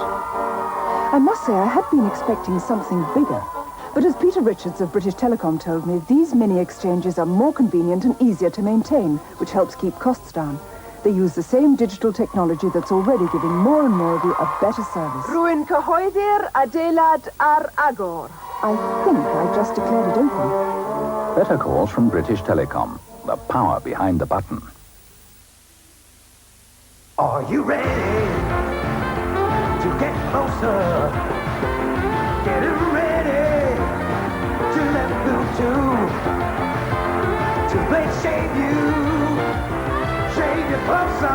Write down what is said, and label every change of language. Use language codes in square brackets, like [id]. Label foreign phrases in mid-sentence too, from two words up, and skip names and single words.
[en] I must say I had been expecting something bigger. But as Peter Richards of British Telecom told me, these mini exchanges are more convenient and easier to maintain, which helps keep costs down. They use the same digital technology that's already giving more and more of you a better service. [cy] Rwy'n cyhoeddi'r adeilad ar agor. [en] I think I just declared it open. Better calls from British Telecom. The power behind the button. Are you ready to get closer? Getting ready to let blue to blade shave you closer.